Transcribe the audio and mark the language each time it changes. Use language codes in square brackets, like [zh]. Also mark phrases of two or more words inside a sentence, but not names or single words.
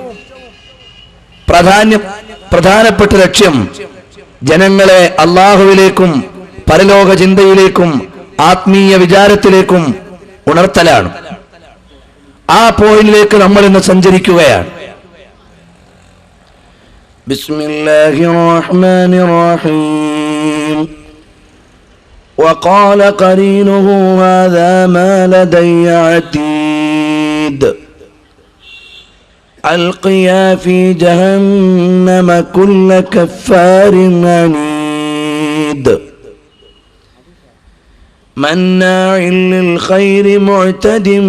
[ml] പ്രധാനപ്പെട്ട ലക്ഷ്യം ജനങ്ങളെ അള്ളാഹുവിലേക്കും പരലോക ചിന്തയിലേക്കും ആത്മീയ വിചാരത്തിലേക്കും ഉണർത്തലാണ്. ആ പോയിന്റിലേക്ക് നമ്മൾ ഇന്ന് സഞ്ചരിക്കുകയാണ്. [ar] بسم الله الرحمن الرحيم. وقال قرينه هذا ما لدي عتيد ألقيا في جهنم كل كفار عنيد مناع للخير معتد